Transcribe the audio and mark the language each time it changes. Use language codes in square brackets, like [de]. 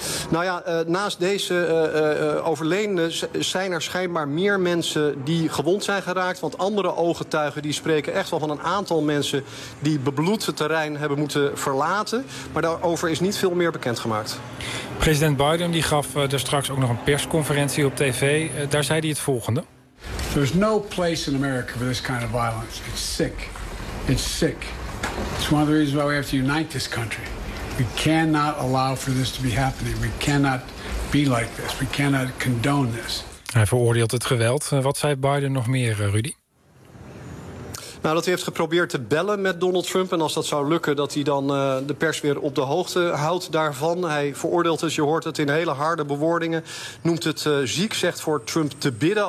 [nl] Nou ja, naast deze overledenen zijn er schijnbaar meer mensen die gewond zijn geraakt. Want andere ooggetuigen die spreken echt wel van een aantal mensen die bebloed het terrein hebben moeten verlaten. Maar daarover is niet veel meer bekendgemaakt. President Biden die gaf er straks ook nog een persconferentie op tv. Daar zei hij het volgende. [en] There's no place in America for this kind of violence. It's sick. It's sick. It's one of the reasons why we have to unite this country. We cannot allow for this to be happening. We cannot be like this. We cannot condone this. [nl] Hij veroordeelt het geweld. Wat zei Biden nog meer, Rudy? Nou, dat hij heeft geprobeerd te bellen met Donald Trump. En als dat zou lukken, dat hij dan de pers weer op de hoogte houdt daarvan. Hij veroordeelt het, je hoort het, in hele harde bewoordingen. Noemt het ziek, zegt voor Trump te bidden.